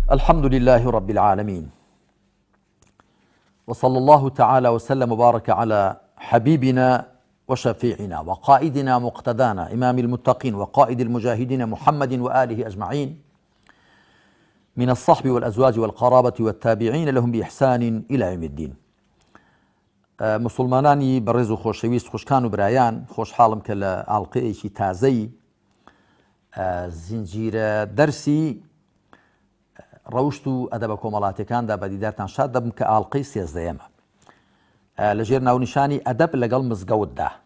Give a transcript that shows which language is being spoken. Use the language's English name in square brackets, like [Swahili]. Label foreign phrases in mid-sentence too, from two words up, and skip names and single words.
[Arabic] الحمد لله رب العالمين، وصلى الله تعالى وسلم وبارك على حبيبنا وشفيعنا وقائدنا مقتدانا إمام المتقين وقائد المجاهدين محمد وآله أجمعين من الصحب والأزواج والقرابة والتابعين لهم بإحسان إلى يوم الدين. [Central Kurdish] مسلمانانی بەڕێز و خۆشەویست خوشکان و برایان، خۆشحاڵم کە لە ئاڵلقەیەکی تازەی زنجیرە دەرسی ڕەوشت و ئەدەبە کۆمەڵاتیەکاندا بەدیدارتان شاد دەبم کە ئاڵلقەی 13ەمە لەژێر ناونیشانی ئەدەب لەگەڵ مزگەوتدا.